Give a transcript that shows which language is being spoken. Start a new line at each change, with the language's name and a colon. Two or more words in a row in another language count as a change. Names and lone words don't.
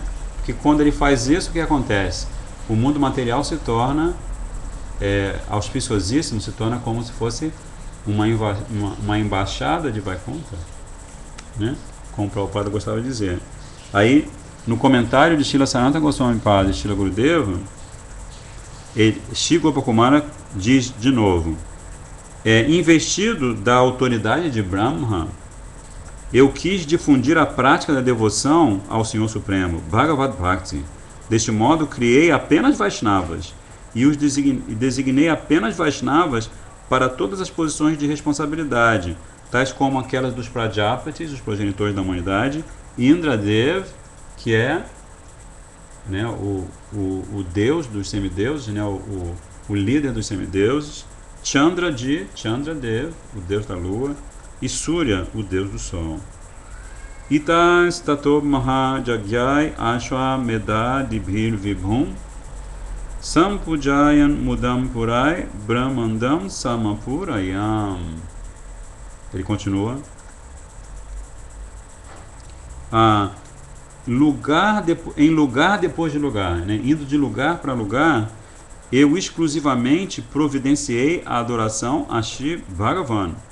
Portuguese: Porque quando ele faz isso, o que acontece? O mundo material se torna auspiciosíssimo, se torna como se fosse uma embaixada de Vaikuntha, né? Como o Prabhupada gostava de dizer. Aí, no comentário de Srila Sanatana Goswami Pada e Srila Gurudeva, Shri Gopa Kumara diz de novo: investido da autoridade de Brahma, eu quis difundir a prática da devoção ao Senhor Supremo, Bhagavad Bhakti. Deste modo, criei apenas Vaishnavas e os designei apenas Vaishnavas para todas as posições de responsabilidade, tais como aquelas dos Prajapatis, os progenitores da humanidade, e Indradev, que é né, o deus dos semideuses, né, o líder dos semideuses, Chandradev, o deus da lua, e Surya, o deus do sol.
Sanskrit: इतस् ततो महायज्ञैर् अश्वमेध दिभिर् विभुम् सम्पूजयन् मुदाम् पूरैर् ब्रह्माण्डम् समपूरयम्.
Portuguese: Ele continua. Em lugar depois de lugar, né? Indo de lugar para lugar, eu exclusivamente providenciei a adoração a Shri Bhagavan.